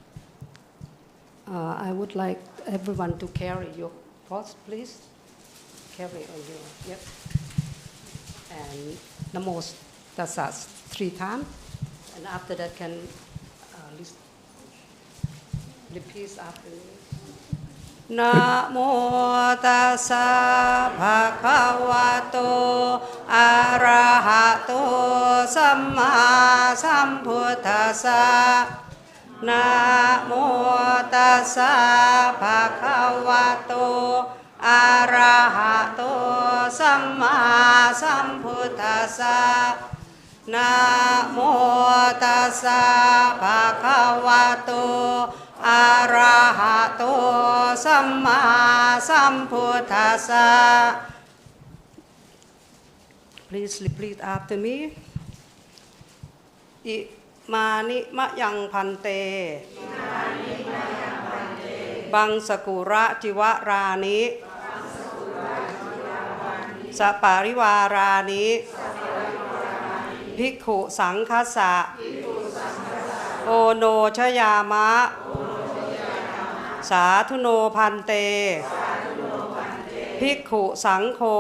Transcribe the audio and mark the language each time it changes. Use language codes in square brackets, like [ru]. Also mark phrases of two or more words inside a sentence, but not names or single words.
[en] I would like everyone to carry your pots, please. Carry on your, yep. And Namo Tassa 3 times. And after that can repeat after me. [pi] Namo tassa bhagavato arahato samma sambuddhassa. Namo tassa bhagavato arahato samma sambuddhassa. Namo tassa bhagavato arahato samma sambuddhassa. [en] Please repeat after me. [pi] อิมานิมะยังพันเต บังสกุระจิวรานิสปาริวารานิภิกขุสังคัสสะโอโนชยามะสาธุโนพันเตภิกขุสังโฆ